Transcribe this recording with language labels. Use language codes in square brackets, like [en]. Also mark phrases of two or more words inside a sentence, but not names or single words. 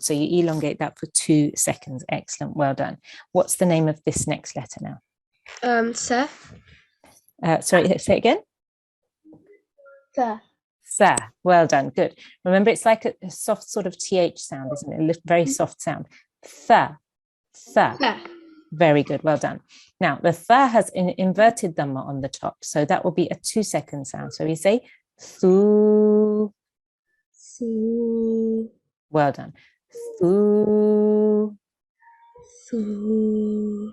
[en] So you elongate that for 2 seconds. Excellent. Well done. What's the name of this next letter now? Sa. Sorry, say it again. Sa. Sa. Well done. Good. Remember, it's like a soft sort of TH sound, isn't it? A very soft sound. Tha. Tha. Sa. Very good. Well done. Now, the tha has an inverted dhamma on the top. So that will be a 2-second sound. So we say thu. Su. Well done. Thu. Su.